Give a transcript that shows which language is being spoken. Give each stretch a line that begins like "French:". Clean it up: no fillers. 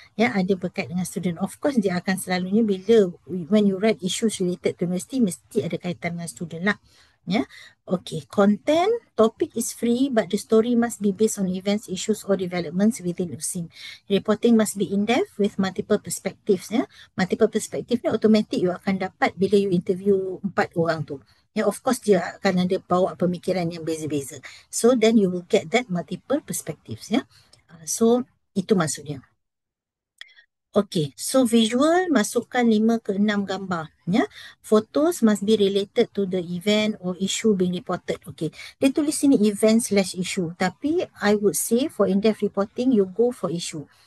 Malay: Ada berkait dengan student.
English: Of course
Malay: dia akan selalunya bila
English: when you write issues related to university,
Malay: mesti ada kaitan dengan student lah.
English: Okay, content, topic is free, but the story must be based on events, issues or developments within USIM. Reporting must be in-depth with multiple perspectives.
Malay: Multiple perspective ni automatic you akan dapat bila you interview 4 orang tu. Of course dia akan ada bawa pemikiran yang beza-beza.
English: So then you will get that multiple perspectives.
Malay: So itu maksudnya. Okay, so visual masukkan 5 ke 6 gambar.
English: Photos must be related to the event or issue being reported. Okay,
Malay: dia tulis sini
English: event/issue,
Malay: tapi
English: I would say for in-depth reporting you go for issue.